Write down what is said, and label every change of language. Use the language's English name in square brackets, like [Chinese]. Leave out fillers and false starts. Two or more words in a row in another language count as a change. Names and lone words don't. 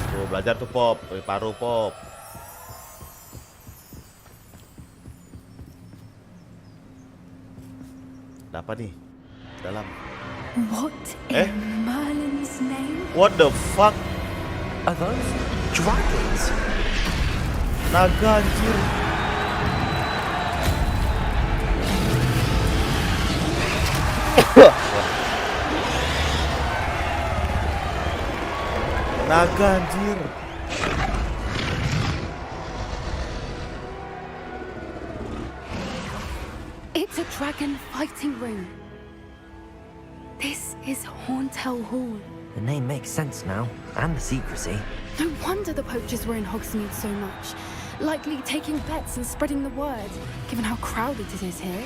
[Indonesian] belajar tuh Pop, paru Pop. Ada apa nih? Dalam. [English] What in Merlin's name? What the fuck? Are those dragons? [Indonesian] Naga anjir. Naga anjir. [English] It's a dragon fighting ring. This is Horntail Hall. The name makes sense now, and the secrecy. No wonder the poachers were in Hogsmeade so much. Likely taking bets and spreading the word, given how crowded it is here.